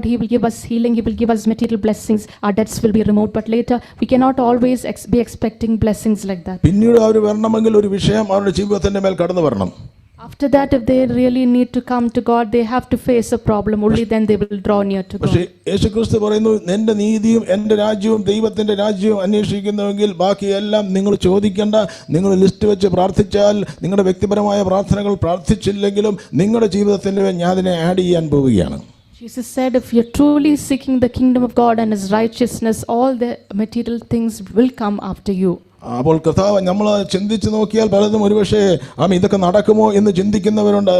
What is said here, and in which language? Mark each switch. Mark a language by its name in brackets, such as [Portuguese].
[English] God, he will give us healing, he will give us material blessings, our debts will be removed, but later we cannot always be expecting blessings like that. [Malayalam] പിന്നീട് അവർ വരണമെങ്കിൽ ഒരു വിഷയം അവരുടെ ജീവിതത്തിന്റെ മേൽ കടന്നു വരണം. [English] After that, if they really need to come to God, they have to face a problem. Only then they will draw near to God. [Malayalam] പക്ഷേ യേശുക്രിസ്തു പറയുന്നു, എന്റെ നീതിയും എന്റെ രാജ്യവും ദൈവത്തിന്റെ രാജ്യവും അന്വേഷിക്കുന്നുവെങ്കിൽ ബാക്കിയെല്ലാം നിങ്ങൾ ചോദിക്കേണ്ട. നിങ്ങൾ ലിസ്റ്റ് വെച്ച് പ്രാർത്ഥിച്ചാൽ, നിങ്ങളുടെ വ്യക്തിപരമായ പ്രാർത്ഥനകൾ പ്രാർത്ഥിച്ചില്ലെങ്കിലും നിങ്ങളുടെ ജീവിതത്തിൽ ഞാൻ അതിനെ ആഡ് ചെയ്യാൻ പോവുകയാണ്. [English] Jesus said, if you're truly seeking the kingdom of God and his righteousness, all the material things will come after you. [Malayalam] അപ്പോൾ കർത്താവ് നമ്മൾ ചിന്തിച്ച് നോക്കിയാൽ പലതും ഒരുപക്ഷെ ഇതൊക്കെ നടക്കുമോ എന്ന് ചിന്തിക്കുന്നവരുണ്ട്.